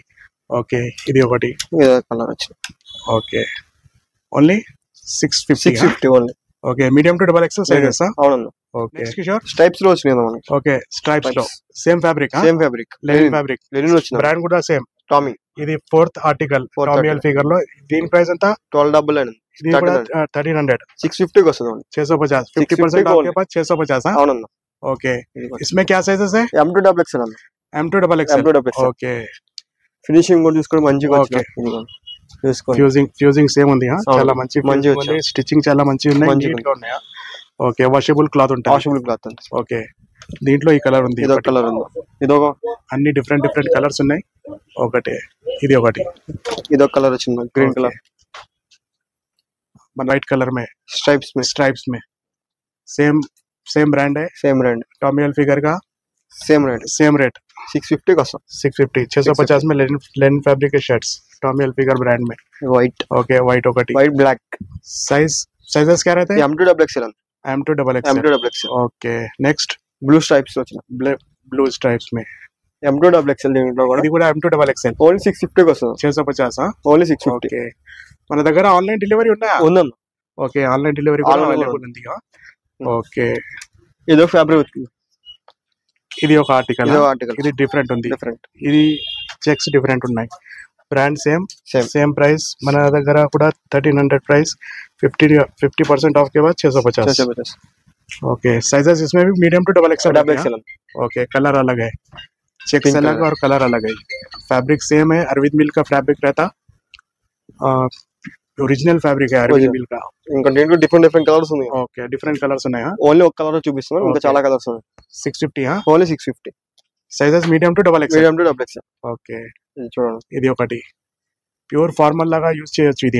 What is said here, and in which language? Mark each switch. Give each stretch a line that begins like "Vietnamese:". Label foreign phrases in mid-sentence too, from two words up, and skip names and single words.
Telugu: ఓకే, ఇది ఒకటి. ఓకే, ఓన్లీ 650 ఓన్లీ.
English: Okay, medium to XXL sizes. Okay,
Telugu: స్ట్రైప్స్ లో వచ్చినాయి.
English: Okay, stripes లో same fabric linen fabric.
Telugu: బ్రాండ్ కూడా సేమ్ టామీ. ఇది
English: 4th article
Telugu: టామీ హిల్ఫిగర్ లో. దీని ప్రైస్ ఎంత? 1299. ఇది కూడా 1300 650 को वస్తుంది.
Hindi: 650 50% आपके पास 650.
Telugu: అవునన్న.
Hindi: ओके, इसमें क्या साइजेस है?
Telugu: M2XXL అన్న. M2XXL. ఓకే, ఫినిషింగ్ కూడా చూసుకొని మంచిగా వచ్చింది.
English: fusing same
Telugu: ఉంది, చాలా మంచి స్టిచ్చింగ్ చాలా మంచిగా ఉన్నాయి, నీట్ గా ఉన్నాయా? ఓకే,
English: washable cloth
Telugu: ఉంటుంది. ఓకే, దీంట్లో ఈ కలర్ ఉంది, ఇదొక అన్ని
English: different colours
Telugu: ఉన్నాయి. ఒకటి ఇది ఒకటి, ఇదొక కలర్ వచ్చింది
English: green colour. white colour
Hindi: में स्ट्राइप्स में
English: same brand
Hindi: है, टॉमी हिल्फिगर का
English: same rate
Hindi: 650 का 650 में
English: linen fabric
Hindi: के शर्ट्स टॉमी हिल्फिगर ब्रांड में. वाइट.
English: okay, white
Hindi: ब्लैक. साइजेस क्या रहते हैं? M2XXL.
English: okay, next blue stripes blue stripes
Hindi: में
Telugu: M2XXL దీంట్లో కూడా. ఇది కూడా M2XXL ఓన్లీ 650 కి వస్తుంది. 650 ఓన్లీ 650. ఓకే, మన దగ్గర
English: online delivery
Telugu: ఉన్నాయా? ఉందన్న. ఓకే,
English: online delivery
Telugu: కూడా అవైలబుల్ ఉంది. ఓకే, ఇదో ఫ్యాబ్రిక్ వచ్చింది. ఇది ఒక ఆర్టికల్, ఇది డిఫరెంట్ ఉంది. ఇది చెక్స్ డిఫరెంట్ ఉన్నాయి.
English: brand same price.
Telugu: మన దగ్గర కూడా 1300 ప్రైస్, 50%
Hindi: ऑफ के बाद
Telugu: 650.
Hindi: ओके, साइजेस इसमें भी
English: medium to XXL.
Hindi: ओके, कलर अलग है, चेक्स अलग और कलर अलग है.
English: fabric same
Hindi: है, अरविंद मिल का फैब्रिक रहता,
English: original fabric
Telugu: అరవింద్ మిల్ కా. ఇంకా దీంట్లో
English: different colours
Telugu: ఉన్నాయి. ఓకే,
English: different colours
Telugu: ఉన్నాయా? ఓన్లీ ఒక కలర్ చూపిస్తున్నాను, ఇంకా చాలా కలర్స్ ఉన్నాయి. 650 ఓన్లీ 650.
English: sizes medium to XXL. Okay,
Telugu: ఇది చూడండి, ఇది ఒకటి
English: pure formal
Telugu: లాగా యూజ్ చేయొచ్చు ఇది.